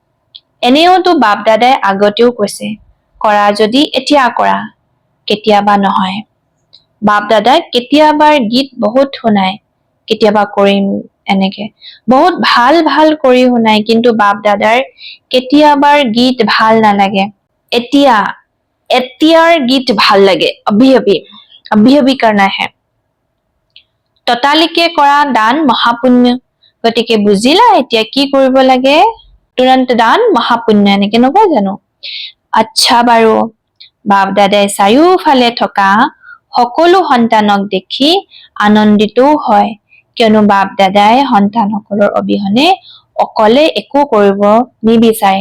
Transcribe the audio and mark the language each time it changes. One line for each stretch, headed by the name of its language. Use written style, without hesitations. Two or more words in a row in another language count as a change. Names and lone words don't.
Assamese: এনেওতো বাপ দাদাই আগতেও কৈছে, কৰা যদি এতিয়া কৰা, কেতিয়াবা নহয়। বাপ দাদাই কেতিয়াবাৰ গীত বহুত শুনাই, কেতিয়াবা কৰিম এনেকে বহুত ভাল ভাল কৰি শুনাই, কিন্তু বাপ দাদাৰ কেতিয়াবাৰ গীত ভাল নালাগে। এতিয়াৰ গীত ভাল লাগে।
Hindi: अभी करना है।
Assamese: ততালিকে কৰা দান মহাপুণ্য। গতিকে বুজিলা এতিয়া কি কৰিব লাগে? তুৰন্ত দান মহাপুণ্য, এনেকে নকয় জানো? আচ্ছা বাৰু, বাপ দাদাই চাৰিওফালে থকা সকলো সন্তানক দেখি আনন্দিতও হয়, কিয়নো বাপ দাদাই সন্তানসকলৰ অবিহনে অকলে একো কৰিব নিবিচাৰে।